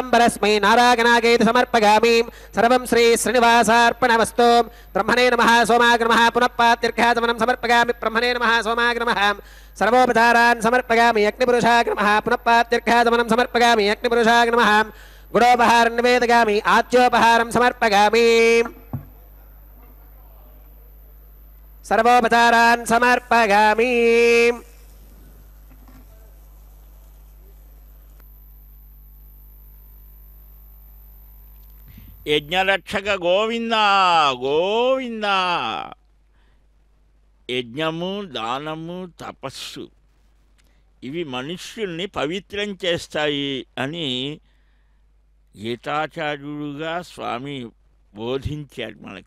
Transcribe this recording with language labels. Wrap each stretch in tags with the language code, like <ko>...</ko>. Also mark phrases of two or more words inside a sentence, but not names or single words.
<sa>परस्मै नारायणागेति समर्पयामि सर्वं श्री श्रीनिवासार्पणमस्तु ब्रह्मणे नमः सोमाग् नमः पुनः पात्यर्घ्याचमनं समर्पयामि ब्रह्मणे नमः सोमाग् नमः सर्वोपचारान् समर्पयामि अग्निपुरुषाय नमः पुनः पात्यर्घ्याचमनं समर्पयामि अग्निपुरुषाय नमः गुणोपहारं निवेदयामि आच्योपहारं समर्पयामि सर्वोपचारान् समर्पयामि</sa> <te>యజ్ఞరక్షక గోవింద గోవింద. యజ్ఞము దానము తపస్సు ఇవి మనుష్యుల్ని పవిత్రం చేస్తాయి అని గీతాచార్యుడుగా స్వామి బోధించాడు మనకు.</te>